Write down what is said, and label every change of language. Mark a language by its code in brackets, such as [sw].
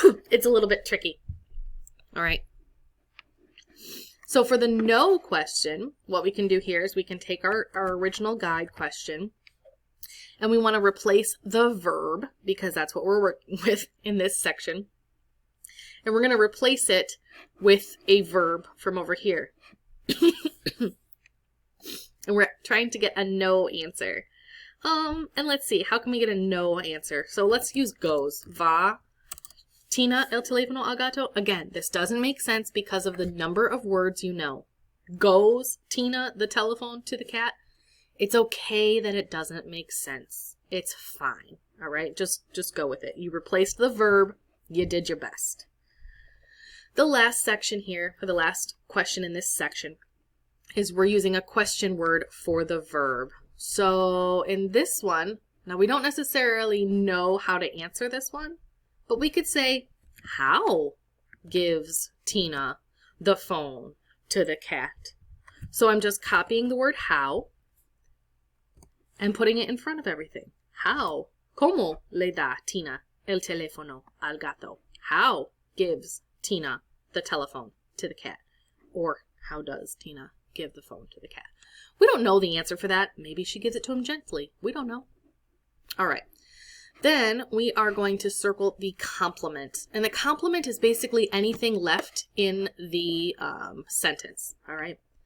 [en] It's a little bit tricky, all right? So for the no question, what we can do here is we can take our original guide question and we want to replace the verb because that's what we're working with in this section. And we're going to replace it with a verb from over here. And we're trying to get a no answer. And let's see, how can we get a no answer? So let's use goes. [es] Va Tina el teléfono al gato. [en] Again, this doesn't make sense because of the number of words you know. Goes Tina the telephone to the cat. It's okay that it doesn't make sense. It's fine. All right, just go with it. You replaced the verb. You did your best. The last section here, or the last question in this section, is we're using a question word for the verb. So in this one, now we don't necessarily know how to answer this one, but we could say, how gives Tina the phone to the cat? So I'm just copying the word how and putting it in front of everything. How? [es] ¿Cómo le da Tina el teléfono al gato? [en] How gives Tina the telephone to the cat? Or how does Tina give the phone to the cat? We don't know the answer for that. Maybe she gives it to him gently. We don't know. All right. Then we are going to circle the complement. And the complement is basically anything left in the sentence. All right.